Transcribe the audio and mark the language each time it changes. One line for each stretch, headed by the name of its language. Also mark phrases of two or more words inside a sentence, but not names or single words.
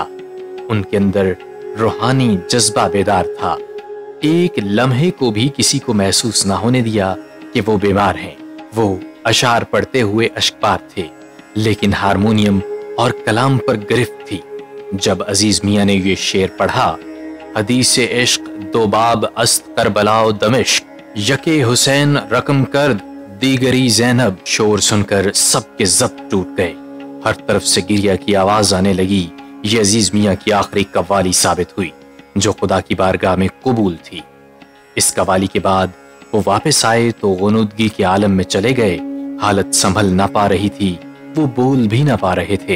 Urdu: ان کے اندر روحانی جذبہ بیدار تھا۔ ایک لمحے کو بھی کسی کو محسوس نہ ہونے دیا کہ وہ بیمار ہیں۔ وہ اشعار پڑھتے ہوئے اشکبار تھے لیکن ہارمونیم اور کلام پر گرفت تھی۔ جب عزیز میاں نے یہ شعر پڑھا،
Persian: حدیث عشق دو باب است کربلا و دمشق، یکے حسین رقم کرد دیگری زینب،
Urdu: شور سن کر سب کے ضبط ٹوٹ گئے۔ ہر طرف سے گریہ کی آواز آنے لگی۔ یہ عزیز میاں کی آخری قوالی ثابت ہوئی جو خدا کی بارگاہ میں قبول تھی۔ اس قوالی کے بعد وہ واپس آئے تو غنودگی کے عالم میں چلے گئے۔ حالت سنبھل نہ پا رہی تھی، وہ بول بھی نہ پا رہے تھے۔